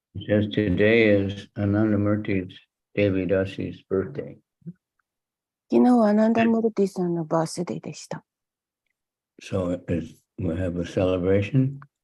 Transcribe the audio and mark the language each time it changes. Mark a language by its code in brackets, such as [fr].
[en] Just today is Anandamurti's Devi Dasi's birthday. [ja] 昨日はアナンダムルティさんのバースデーでした。 [en] So we'll have a celebration.